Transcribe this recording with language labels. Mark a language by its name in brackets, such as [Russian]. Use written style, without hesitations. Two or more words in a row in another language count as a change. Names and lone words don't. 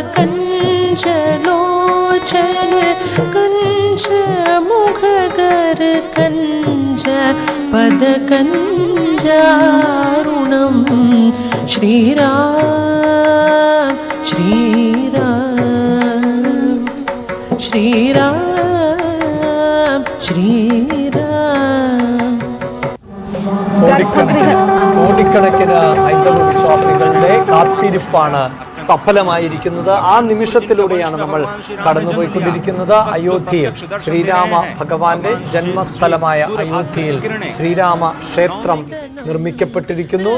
[Awadhi] कंचलोचन कंच मुखगर कंच पदकंजारुणं श्रीराम श्रीराम श्रीराम श्रीराम. [Malayalam] കോടിക്കണക്കിന് ഹൈന്ദവ വിശ്വാസികളുടെ കാത്തിരിപ്പാണ് സഫലമായിരിക്കുന്നത്. ആ നിമിഷത്തിലൂടെയാണ് നമ്മൾ കടന്നുപോയിക്കൊണ്ടിരിക്കുന്നത്. അയോധ്യയിൽ ശ്രീരാമ ഭഗവാന്റെ ജന്മസ്ഥലമായ അയോധ്യയിൽ ശ്രീരാമ ക്ഷേത്രം നിർമ്മിക്കപ്പെട്ടിരിക്കുന്നു.